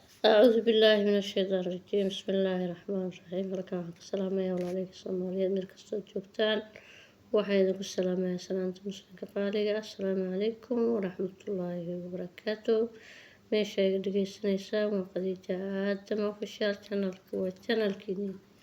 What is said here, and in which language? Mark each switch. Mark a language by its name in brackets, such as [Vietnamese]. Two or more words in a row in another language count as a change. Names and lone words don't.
[Arabic] أعوذ بالله من الشيطان الرجيم. بسم الله الرحمن الرحيم. [Somali] Halkan waxaan ka salaamayaa walaalahayga Soomaaliyeed meel kastoo joogtaan. Waxaan idinku salaamayaa salaanta muslimka qaaliga ah. [Arabic] السلام عليكم ورحمة الله وبركاته. [Somali] Meesha iga dhagaysanaysaan waa Khadiija Aadam Official Channel-ka. Waa channel-kiinii.